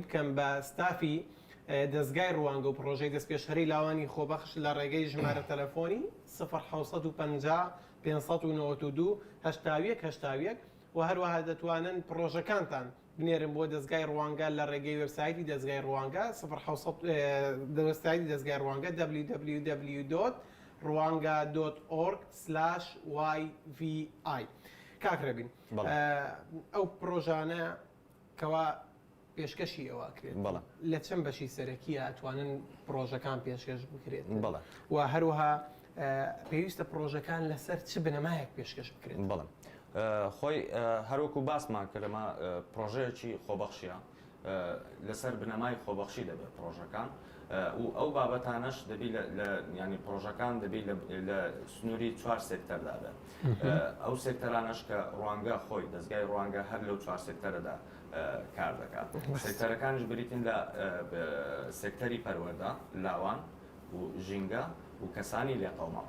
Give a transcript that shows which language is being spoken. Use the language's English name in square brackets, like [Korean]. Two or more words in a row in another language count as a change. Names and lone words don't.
[Central Kurdish] بکەم بە ستافی دەستگای ڕوانگە و پرۆژەی دەستپێشخەری لاوانی خۆبەخش لە ڕێگەی ژمارە تەلەفۆنی 1950 592 هەشتاویەک و هەروەها دەتوانن پرۆژەکانتان بنێرن بۆ دەستگای ڕوانگە لە ڕێگەی وێبسایتی دەستگای ڕوانگە وێبسایتی دەستگای ڕوانگە www.rwanga.org/yvi کاکرەبین ئەو پرۆژانە کەوا پێشکەشی ئەوە کرێت لە چەند بەشی سەرەکیە ئەتوانن پرۆژەکان پێشکەش بکرێت و هەروەها پێویستە پرۆژەکان لەسەر چ بنەمایەک پێشکەش بکرێت بەڵێ خۆی هەروەکو باسمان کردمە پرۆژەیەکی خۆبەخشیە لەسەر بنەمای خۆبەخشی دەبێت پرۆژەکان و ئەو بابەتانەش دەبی ینی پرۆژەکان دەبی لە سنووری 4 سێکتەردا بێت ئەو سێکتەرانەش کە ڕوانگە خۆی دەستگای ڕوانگە هەر لەو 4 سێکتەرەدا کار دەکات سێکتەرەکانش بریتین لە سێکتەری پەروەردە لاوان و ژینگە و کەسانی لێقەوماوە